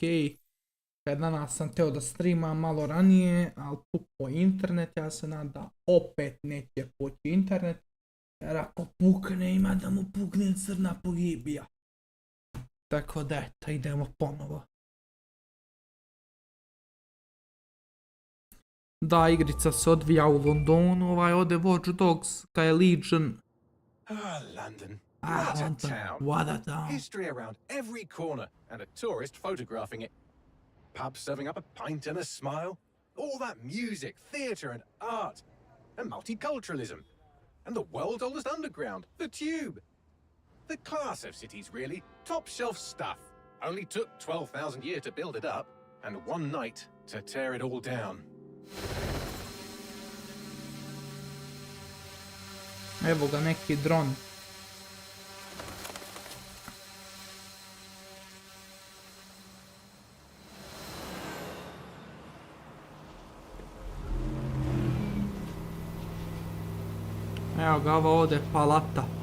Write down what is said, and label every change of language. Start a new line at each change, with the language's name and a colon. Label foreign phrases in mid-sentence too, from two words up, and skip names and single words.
Serbian: Danas sam teo da streamam malo ranije, ali pukao internet, ja se nadam da opet neće poći internet, jer ako pukne ima da mu pukne crna pogibija. Tako da eto, idemo ponovo. Da, igrica se odvija u Londonu, ode Watch Dogs, kaj je Legion. London.
English: What a town. History around every corner and a tourist photographing it. Pubs serving up a pint and a smile. All that music, theatre and art. And multiculturalism. And the world's oldest underground, the Tube. The class of cities, really. Top shelf stuff. Only took 12,000 years to build it up. And one night to tear it all down.
Serbian: Evo ga neki dron. Evo ga, ovo ovdje palata.